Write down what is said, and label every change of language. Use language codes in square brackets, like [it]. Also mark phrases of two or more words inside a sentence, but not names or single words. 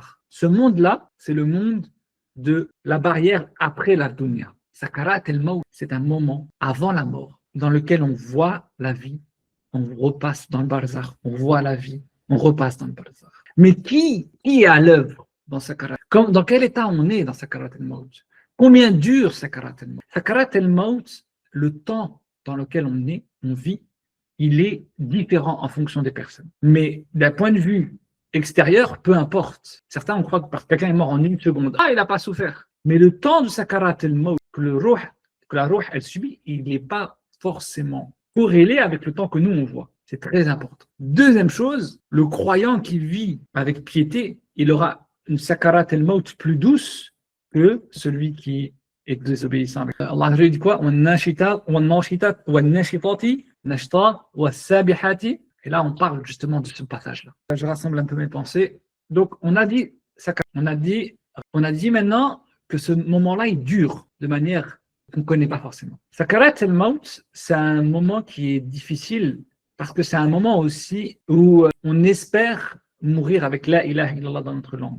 [fr] Ce monde-là, c'est le monde de la barrière après la dunya. [ar] سكرات الموت, [fr] c'est un moment avant la mort dans lequel on voit la vie, on repasse dans le barzakh, on voit la vie, on repasse dans le barzakh. Mais qui est à l'œuvre dans Sakarat? Dans quel état on est dans [ar] سكرات الموت? [fr] Combien dure [ar] سكرات الموت? سكرات الموت, [fr] le temps dans lequel on vit, il est différent en fonction des personnes. Mais d'un point de vue extérieur, peu importe. Certains, on croit que parce que quelqu'un est mort en une seconde, il n'a pas souffert. Mais le temps de [ar] سكرات الموت [fr] que la rouh, elle subit, il n'est pas forcément corrélé avec le temps que nous, on voit. C'est très important. Deuxième chose, le croyant qui vit avec piété, il aura une [ar] سكرات الموت [fr] plus douce que celui qui est désobéissant. Allah dit quoi? [ar] وَالنَّاشِطَاتِ نَشْطًا وَالسَّابِحَاتِ [fr] Et là, on parle justement de ce passage-là. Je rassemble un peu mes pensées. Donc, on a dit maintenant que ce moment-là, il dure de manière qu'on ne connaît pas forcément. [ar] سكرات الموت, [fr] c'est un moment qui est difficile parce que c'est un moment aussi où on espère mourir avec [ar] لا إله إلا الله [fr] dans notre langue.